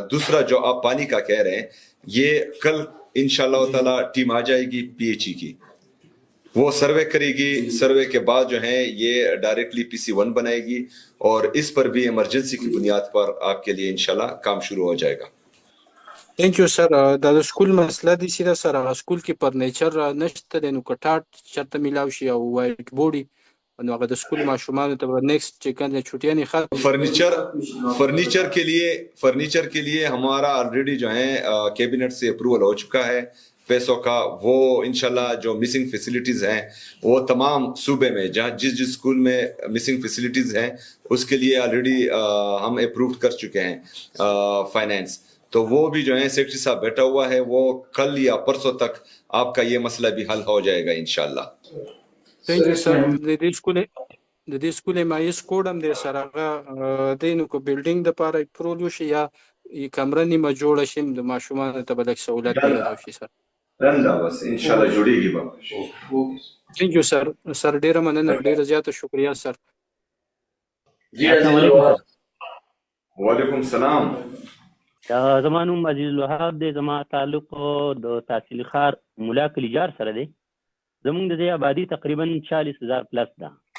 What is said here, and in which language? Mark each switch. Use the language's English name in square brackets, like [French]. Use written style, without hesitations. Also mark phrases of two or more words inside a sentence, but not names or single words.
[Urdu] دوسرا جو آپ پانی کا کہہ رہے ہیں، یہ کل [Arabic] انشاءاللہ تعالیٰ [Urdu] ٹیم آ جائے گی پی ایچ ای کی، وہ سروے کرے گی. سروے کے بعد جو ہے یہ ڈائریکٹلی پی سی 1 بنائے گی، اور اس پر بھی ایمرجنسی کی بنیاد پر آپ کے لیے انشاءاللہ کام شروع ہو جائے گا. [English] Thank you sir. [Pashto] دا د سکول مسله دي سیده سر، هغه سکول کې فرنیچر نشته دی، نو که ټاټ چېرته میلاو شي او [English] white board [Pashto] نو هغه د سکول ماشومانو ته به نیکسٹ چې کوم [Urdu] چھٹیاں ختم. فرنیچر کے لیے ہمارا آلریڈی جو ہے کیبنٹ سے اپروول ہو چکا ہے پیسوں کا. وہ انشاءاللہ جو [English] missing facilities [Urdu] ہیں وہ تمام صوبے میں جہاں جس اسکول میں [English] missing facilities [Urdu] ہیں اس کے لیے آلریڈی ہم اپروو کر چکے ہیں فائنینس. تو وہ بھی جو ہے سیکرٹری صاحب بیٹھا ہوا ہے، وہ کل یا پرسوں تک آپ کا یہ مسئلہ بھی حل ہو جائے گا انشاءاللہ. [English] Thank you sir. [Pashto] د دې سکول مایس کوډ هم دی سر، هغه دی نو که بلډینګ دپاره اپروول وشي یا کمره نیمه جوړه شي د ماشومانو ته به لږ سهولت میلاو شي سر. [Urdu] رندا بس انشاءاللہ جڑے گی بابا. [English] Thank you sir. [Pashto] سر ډیره مننه، ډیره زیاته شکریہ سر. [Arabic] جی السلام علیکم. وعلیکم السلام. [Pashto] زما نوم عزیز الوهاب دی، زما تعلق د تحصیل خار ملا کلیجار سره دی. زمونږ د دې آبادي تقریبا 40,000 پلس ده.